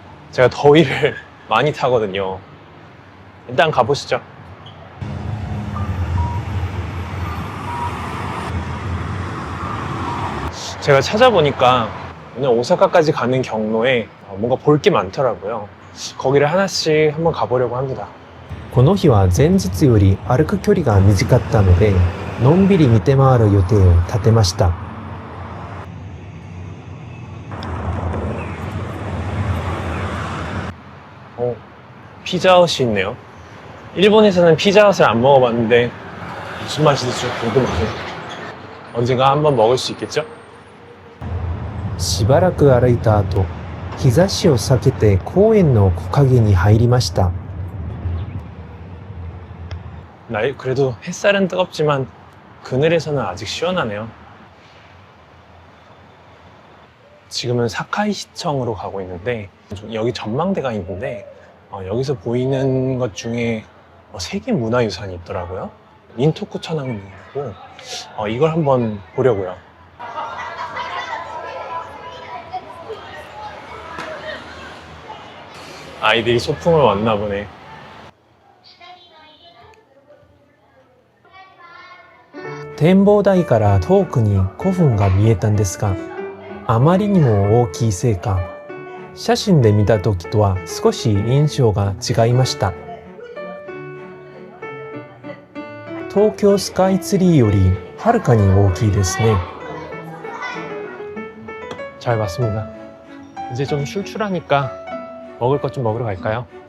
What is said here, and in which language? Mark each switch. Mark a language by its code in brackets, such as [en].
[ko] 제가 더위를 많이 타거든요. 일단 가보시죠. 제가 찾아보니까 오늘 오사카까지 가는 경로에 뭔가 볼 게 많더라고요. 거기를 하나씩 한번 가보려고 합니다. [ja] この日は前日より歩く距離が短かったので、のんびり見て回る予定を立てました。 [ko] 피자헛이 있네요. 일본에서는 피자헛을 안 먹어봤는데 무슨 맛일지 궁금하네요. 언젠가 한번 먹을 수 있겠죠? [ja] しばらく歩いた後、日差しを避けて公園の木陰に入りました。 [ko] 그래도 햇살은 뜨겁지만 그늘에서는 아직 시원하네요. 지금은 사카이시청으로 가고 있는데 여기 전망대가 있는데 여기서 보이는 것 중에 세계 문화유산이 있더라고요. 닌토쿠 천왕궁이고 이걸 한번 보려고요. 아이들이 소풍을 왔나 보네. [ja] 展望台から遠くに古墳が見えたんですが、あまりにも大きいせいか、写真で見た時とは少し印象が違いました。東京スカイツリーよりはるかに大きいですね。 [ko] 잘 봤습니다. 이제 좀 출출하니까 먹을 것 좀 먹으러 갈까요?